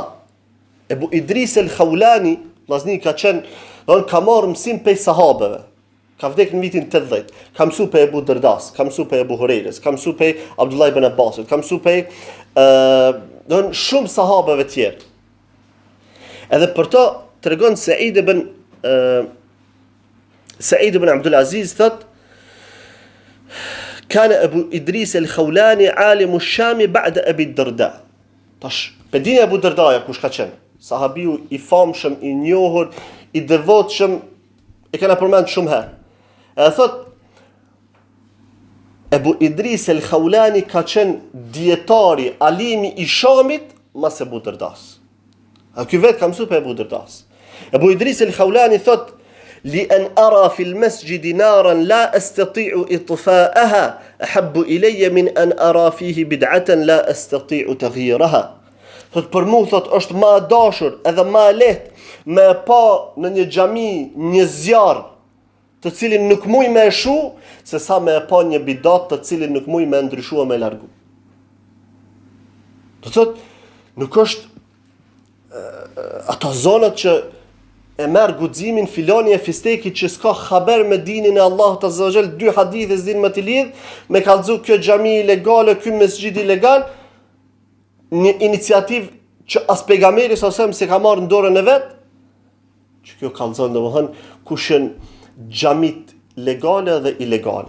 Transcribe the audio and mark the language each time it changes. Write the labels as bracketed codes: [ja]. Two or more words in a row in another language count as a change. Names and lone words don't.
[sq] Ebu Idris el-Khawlani, vllazni ka qenë, ka marrë mësim prej sahabeve. Ka vdekë në vitin 80. Ka mësu pe Ebu Derdas, ka mësu pe Ebu Hurejres, ka mësu pe Abdullah ibn Abbasit, ka mësu pe shumë sahabeve tjerë. Edhe për ta tregon Said ibn Abdul Aziz thot: [ar] "كان أبو إدريس الخولاني عالم الشام بعد أبي الدرداء." [sq] Tash, pe dini Ebu Dardaja kush ka qenë? Sahabiu i famshëm, i njohur, i devotshëm, e kena përmend shumë herë. E thot, Ebu Idris el-Khawlani ka qenë dietari, alimi i Shamit, mas Ebu Derdas. A ky vetë ka mësu për Ebu Derdas. Ebu Idris el-Khawlani thot: [ar] "لأن أرى في المسجد نارا لا أستطيع إطفاءها أحب إلي من أن أرى فيه بدعة لا أستطيع تغييرها." [sq] Thot për mua thot është më e dashur edhe më e lehtë me pa në një xhami një zjarr të cilin nuk muj me e shu, se sa me e pa një bidat të cilin nuk muj me ndryshua me largu. Do thot, nuk është ato zonat që e merë guximin filoni e fisteki që s'ka haber me dinin e Allahut [ar] عز وجل, [sq] 2 hadithe s'din me t'i lidh, me kallzu kjo xhami ilegale, ky mesxhid ilegal, një iniciativë që as pejgamberi sa se ka marrë në dorën e vet, që kjo kallzon domethënë kush janë xhamit legale dhe ilegale.